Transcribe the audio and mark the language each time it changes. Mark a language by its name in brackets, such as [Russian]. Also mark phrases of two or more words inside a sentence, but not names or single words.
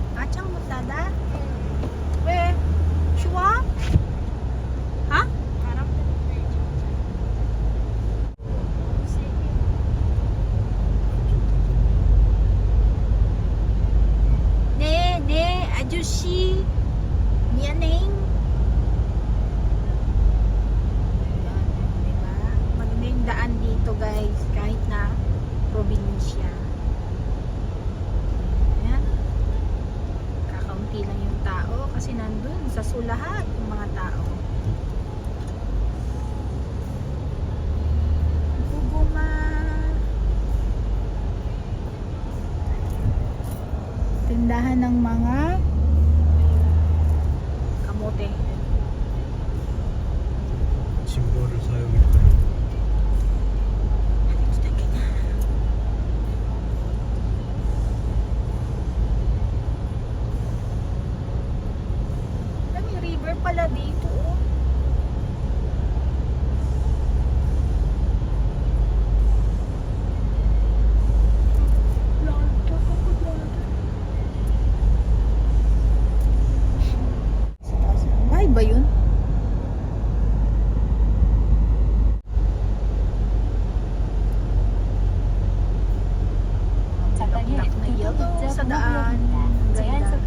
[Korean] 처음부터다? 왜? 좋아? 아? 네, 아저씨. 미안해. [Filipino] Ayan, diba? Maganda yung daan dito, guys. Kahit na probinsya. Ayan. Kakaunti lang yung tao kasi nandun sa sulahat yung mga tao. Guguma. Tindahan ng mga kamote. [Korean] 짐벌을 사용했다. [Filipino] May river pala dito. Oh. Bahay ba yun? [Korean] 전방에 교통복잡 [Filipino] sa daan. [Korean] 보호구역입니다. 제한 [Filipino] Ganda.